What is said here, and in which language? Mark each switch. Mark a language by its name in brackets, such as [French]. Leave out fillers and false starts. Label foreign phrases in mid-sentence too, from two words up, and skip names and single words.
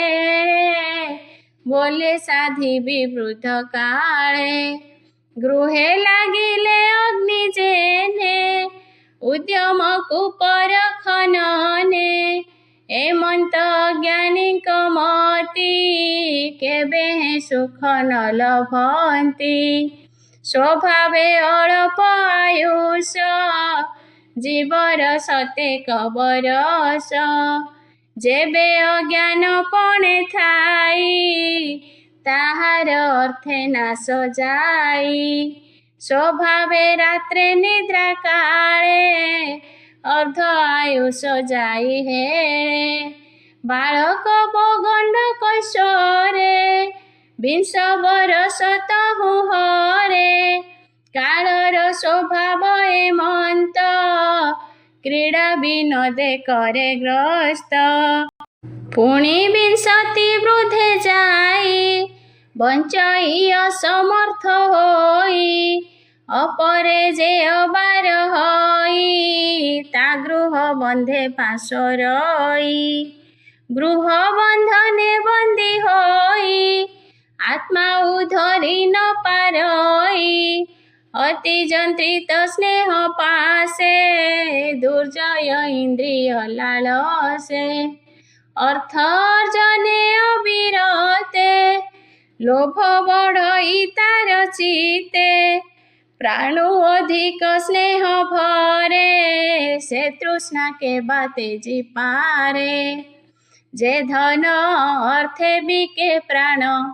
[Odia] ବଳେ ସାଧି ବିବୃତ କାଳେ ଗୃହେ ଲାଗିଲେ ଅଗ୍ନି ଯେନେ ଉଦ୍ୟମ କୂପର ଖନନେ ଏମନ୍ତ ଜ୍ଞାନୀ ମତି କେବେ ସୁଖ ନ ଲଭନ୍ତି ସ୍ୱଭାବେ ଅଳ୍ପ ଆୟୁଷ ଜୀବର ଶତେକ ବରଷ ଯେବେ ଅଜ୍ଞାନ ପଣେ ଥାଇ ତାହାର ଅର୍ଥେ ନାଶ ଯାଇ ସ୍ୱଭାବେ ରାତ୍ରେ ନିଦ୍ରା କାଳେ ଅର୍ଦ୍ଧ ଆୟୁଷ ଯାଇ ହେଳେ ବାଳକ ବଗଣ୍ଡ କୈଶୋରେ 20 ବରଷ ତହୁଁ ହରେ କାଳର ସ୍ୱଭାବ ଏମନ୍ତ କ୍ରୀଡ଼ା ବିନୋଦେ କରେ ଗ୍ରସ୍ତ ପୁଣି 20 ବୃଦ୍ଧେ ଯାଇ ବଞ୍ଚାଇ ଅସମର୍ଥ ହୋଇ ଅପରେ ଯେ ଅବାର ହୋଇ ତା ଗୃହ ବନ୍ଧେ ପାଶ ରଇ ଗୃହ ବନ୍ଧନେ ବନ୍ଦୀ ହୋଇ ଆତ୍ମା ଉଦ୍ଧରି ନ ପାରଇ ଅତି ଯନ୍ତ୍ରିତ ସ୍ନେହ ପାଶେ ଦୁର୍ଜୟ ଇନ୍ଦ୍ରିୟ ଲାଳସେ ଅର୍ଥ ଅର୍ଜନେ ଅବିରତେ ଲୋଭ ବଢ଼ଇ ତାର ଚିତ୍ତେ ପ୍ରାଣୁ ଅଧିକ ସ୍ନେହ ଭରେ ସେ ତୃଷ୍ଣା କେ ବାଟେ ଜି ପାରେ ଯେ ଧନ ଅର୍ଥେ ବିକେ ପ୍ରାଣ